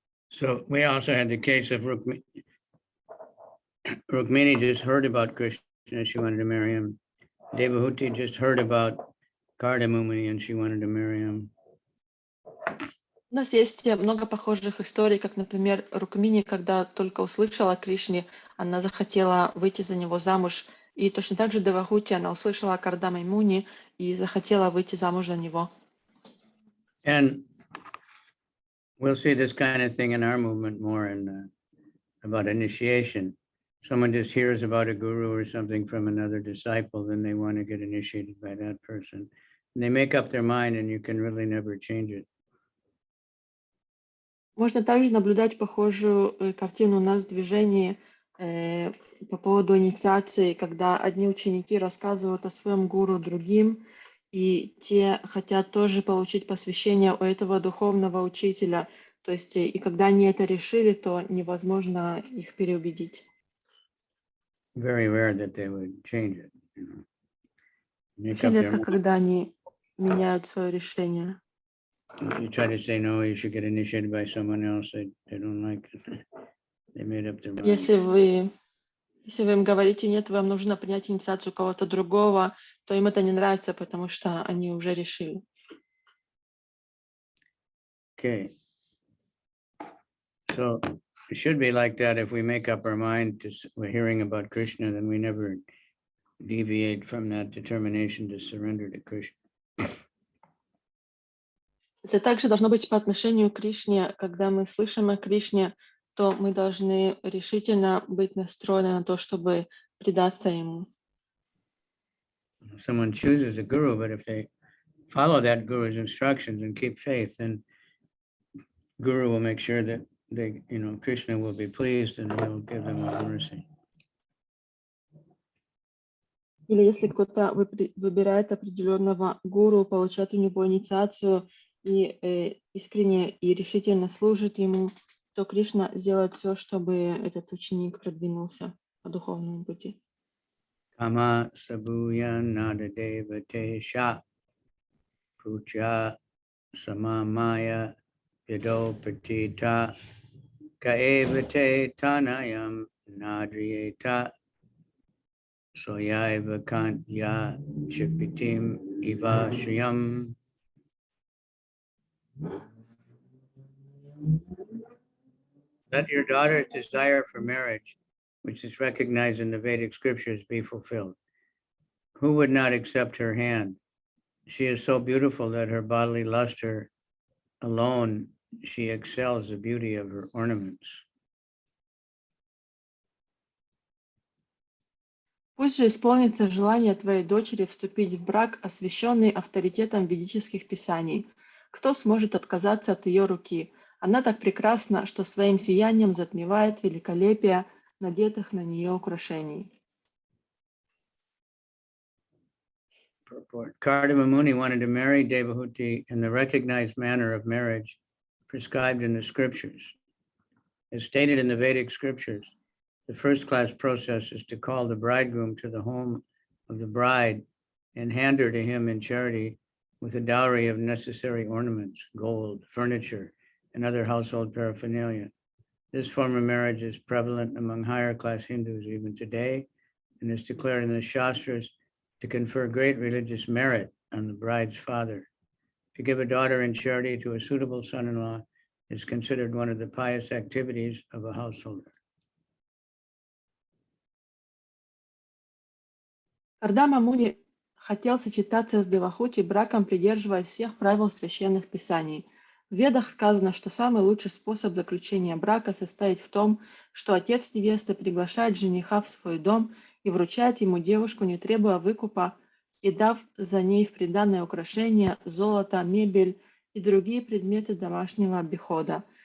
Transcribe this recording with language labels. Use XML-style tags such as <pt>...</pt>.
<en>So we also had the case of Rukmini just heard about Krishna, she wanted to marry him. Devahūti just heard about Kardama Muni and she wanted to marry him.</en> <ru>У нас есть много похожих историй, как, например, Рукмини, когда только услышала о Кришне, она захотела выйти за него замуж. И точно так же Девахути, она услышала о Кардаме Муни и захотела выйти замуж за него.</ru> <en>And we'll see this kind of thing in our movement more about initiation. Someone just hears about a guru or something from another disciple, then they want to get initiated by that person. And they make up their mind and you can really never change it.</en> <ru>Можно также наблюдать похожую картину у нас в движении по поводу инициации, когда одни ученики рассказывают о своем гуру другим, и те хотят тоже получить посвящение у этого духовного учителя. То есть, и когда они это решили, то невозможно их переубедить.</ru> <en>Very rare that they would change it.</en> <ru>Очень редко, когда они меняют свое решение.</ru> <en>If you try to say no, you should get initiated by someone else, they don't like it. They made up their mind.</en> <ru>Если вы им говорите нет, вам нужно принять инициацию кого-то другого, то им это не нравится, потому что они уже решили.</ru> <en>Okay. So it should be like that. If we make up our mind to we're hearing about Krishna, then we never deviate from that determination to surrender to Krishna.</en> <ru>Это также должно быть по отношению к Кришне. Когда мы слышим о Кришне, то мы должны решительно быть настроены на то, чтобы предаться ему.</ru> <en>Someone chooses a guru, but if they follow that guru's instructions and keep faith, then guru will make sure that Krishna will be pleased and he'll give them all mercy.</en> <ru>Или если кто-то выбирает определенного гуру, получает у него инициацию и искренне и решительно служит ему, то Кришна сделает все, чтобы этот ученик продвинулся по духовному пути.</ru> <sa>Kama sabuya nada devate sha puja samamaya vido patita kaevate tanayam nadriyeta soyaiva kantya shipitim iva shriyam.</sa> <en>Let your daughter's desire for marriage, which is recognized in the Vedic scriptures, be fulfilled. Who would not accept her hand? She is so beautiful that her bodily luster alone, she excels the beauty of her ornaments.</en> <ru>Пусть же исполнится желание твоей дочери вступить в брак, освященный авторитетом ведических писаний. Кто сможет отказаться от ее руки? Она так прекрасна, что своим сиянием затмевает великолепие надетых на нее украшений.</ru> <en>Kardama Muni wanted to marry Devahūti in the recognized manner of marriage prescribed in the scriptures. As stated in the Vedic scriptures, the first-class process is to call the bridegroom to the home of the bride and hand her to him in charity with a dowry of necessary ornaments, gold, furniture, and other household paraphernalia. This form of marriage is prevalent among higher-class Hindus even today and is declared in the Shastras to confer great religious merit on the bride's father. To give a daughter in charity to a suitable son-in-law is considered one of the pious activities of a householder.</en> <ru>Кардама Муни хотел сочетаться с Девахути браком, придерживаясь всех правил священных писаний. В Ведах сказано, что самый лучший способ заключения брака состоит в том, что отец невесты приглашает жениха в свой дом и вручает ему девушку, не требуя выкупа, и дав за ней в приданое украшения, золото, мебель и другие предметы домашнего обихода.</ru>